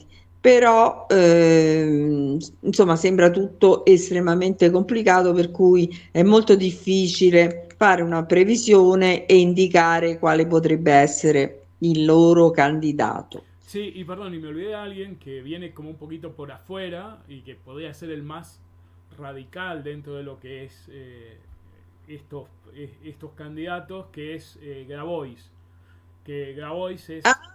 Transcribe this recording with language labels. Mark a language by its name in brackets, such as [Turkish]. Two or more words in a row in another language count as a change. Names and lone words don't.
[Italian] Però insomma sembra tutto estremamente complicato, per cui è molto difficile fare una previsione e indicare quale potrebbe essere il loro candidato. [Spanish] Sí, y perdón, y me olvidé de alguien que viene como un poquito por afuera y que podría ser el más radical dentro de lo que es estos candidatos, que es Grabois. Que Grabois Ah, es